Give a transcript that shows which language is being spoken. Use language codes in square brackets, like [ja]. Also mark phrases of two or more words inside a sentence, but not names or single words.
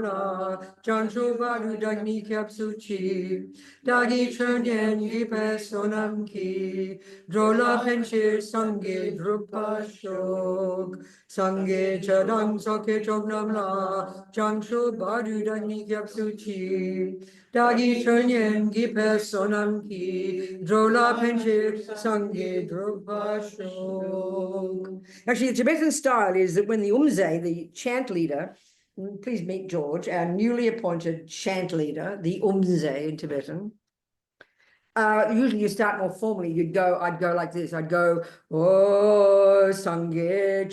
[bo] ལ་བྱང་ཆུབ་བར་དུ་བདག་ནི་སྐྱབས་སུ་མཆི་བདག་གིས་ཆོས་ཉན་བགྱིས་པའི་བསོད་ནམས་ཀྱིས་འགྲོ་ལ་ཕན་ཕྱིར་སངས་རྒྱས་འགྲུབ་པར་ཤོག་སངས་རྒྱས་ཆོས་དང་ཚོགས་ཀྱི་མཆོག་རྣམས་བྱང་ཆུབ་བར་དུ་བདག་ནི་སྐྱབས་སུ་མཆི་བདག་གིས་ཆོས་ཉན་བགྱིས་པའི་བསོད་ནམས་ཀྱིས་འགྲོ་ལ་ཕན་ཕྱིར་སངས་རྒྱས་འགྲུབ་པར་ཤོག. [en] Actually, the Tibetan style is that when the Umze, the chant leader, please meet George, our newly appointed chant leader, the Umze in Tibetan. Usually you start more formally. I'd go like this. I'd go, oh, Sangye.